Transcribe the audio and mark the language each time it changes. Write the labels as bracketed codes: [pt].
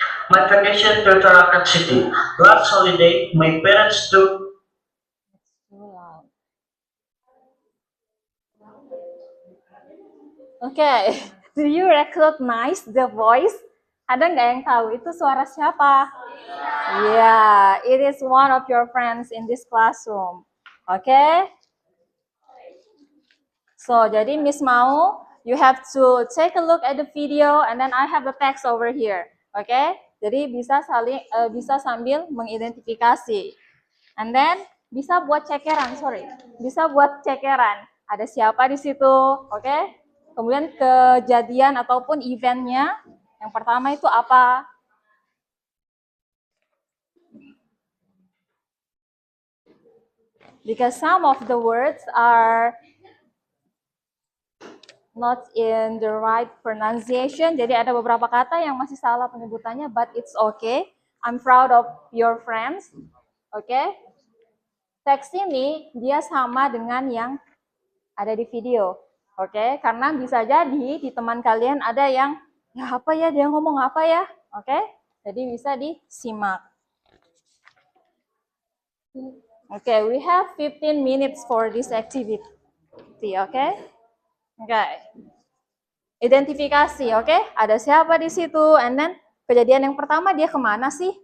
[en] My vacation to Tarakan City. Last holiday, my parents took okay, do you recognize the voice? [id] Ada nggak yang tahu itu suara siapa? [en] Yeah, it is one of your friends in this classroom. Okay? So, [id] jadi Miss mau, [en] you have to take a look at the video and then I have the text over here. [id] Okay? Jadi bisa sambil mengidentifikasi. [en] And then [id] bisa buat cekeran, Bisa buat cekeran. Ada siapa di situ, oke? Kemudian kejadian ataupun eventnya. Yang pertama itu apa? [en] Because some of the words are not in the right pronunciation. [id] Jadi ada beberapa kata yang masih salah penyebutannya, [en] but it's okay. I'm proud of your friends. Oke? [id] Teks ini dia sama dengan yang ada di video. Oke? Karena bisa jadi di teman kalian ada yang, ya apa ya, dia ngomong apa ya? Oke? Jadi bisa disimak. [en] Okay, we have 15 minutes for this activity, okay? [id] Okay. Identifikasi, okay? Ada siapa di situ, [en] and then [id] kejadian yang pertama dia kemana sih?